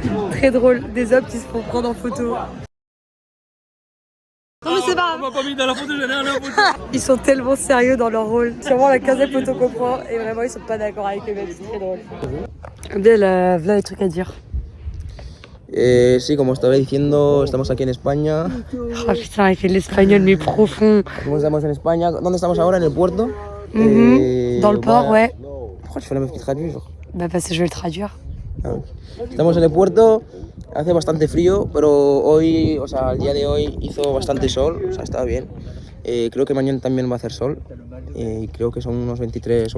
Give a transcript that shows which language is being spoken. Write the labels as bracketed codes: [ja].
[fr] Très drôle, des hommes qui se font prendre en photo. Non mais c'est pas. On m'a pas mis dans la photo, j'en ai un à photo. Ils sont tellement sérieux dans leur rôle. Sûrement la 15e photo qu'on prend et vraiment ils sont pas d'accord avec eux-mêmes, c'est très drôle. Abdel, voilà les trucs à dire. [es] Sí, como estaba diciendo, estamos aquí en España. [fr] Oh putain, il fait de l'espagnol mais profond. [es] Como estamos en España, ¿dónde estamos ahora? En el puerto. [fr] Dans le port, ouais. Pourquoi tu fais la meuf qui traduit, genre? Bah parce que je vais le traduire. Ah, ok. [es] Estamos en el puerto, hace bastante frío, pero hoy, o sea, el día de hoy hizo bastante sol, o sea, estaba bien. Creo que mañana también va a hacer sol y creo que son unos 23 o